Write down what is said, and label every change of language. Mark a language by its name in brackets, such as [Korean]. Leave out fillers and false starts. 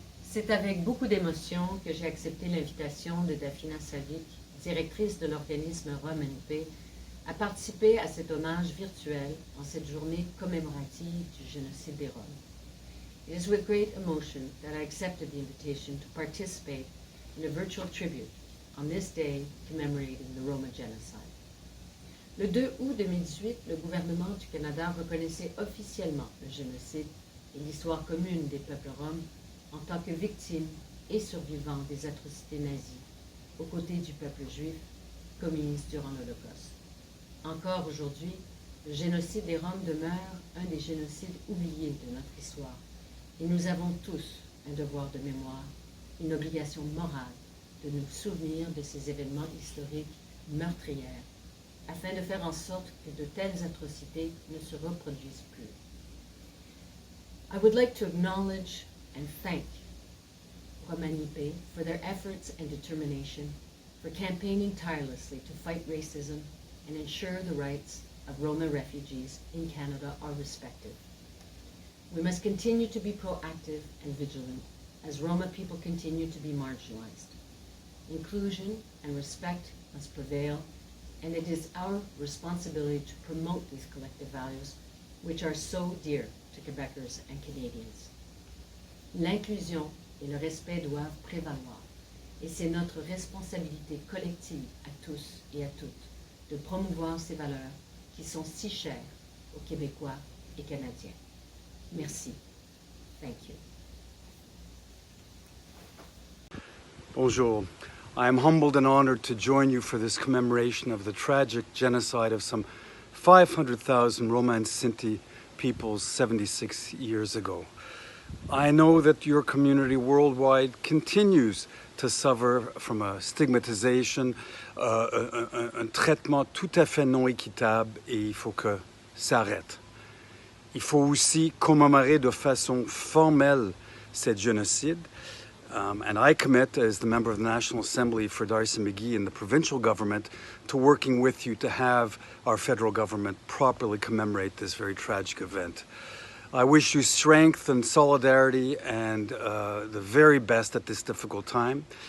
[French] C'est avec beaucoup d'émotion que j'ai accepté l'invitation de Dafina Savic, directrice de l'organisme Romani, à participer à cet hommage virtuel en cette journée commémorative du génocide des Roms. [English] It is with great emotion that I accepted the invitation to participate in a virtual tribute on this day commemorating the Roma Genocide. [French] Le 2 août 2018, le gouvernement du Canada reconnaissait officiellement le génocide et l'histoire commune des peuples roms en tant que victimes et survivants des atrocités nazies, aux côtés du peuple juif, commises durant l'Holocauste. Encore aujourd'hui, le génocide des Roms demeure un des génocides oubliés de notre histoire, et nous avons tous un devoir de mémoire, une obligation morale de nous souvenir de ces événements historiques meurtrières, afin de faire en sorte que de telles atrocités ne se reproduisent plus. [English] I would like to acknowledge and thank Romani for their efforts and determination, for campaigning tirelessly to fight racism and ensure the rights of Roma refugees in Canada are respected. We must continue to be proactive and vigilant as Roma people continue to be marginalized. Inclusion and respect must prevail, and it is our responsibility to promote these collective values, which are so dear to Quebecers and Canadians. [French] L'inclusion et le respect doivent prévaloir, et c'est notre responsabilité collective à tous et à toutes de promouvoir ces valeurs qui sont si chères aux Québécois et Canadiens. Merci. [English] Thank you. [French] Bonjour. [English] I am humbled and honored to join you for this commemoration of the tragic genocide of some 500,000 Roma and Sinti peoples 76 years ago. I know that your community worldwide continues to suffer from a stigmatisation, [French] un traitement tout à fait non équitable, et il faut que ça arrête. Il faut aussi commémorer de façon formelle ce génocide. [English] And I commit, as the member of the National Assembly for Darcy-McGee and the provincial government, to working with you to have our federal government properly commemorate this very tragic event. I wish you strength and solidarity and the very best at this difficult time.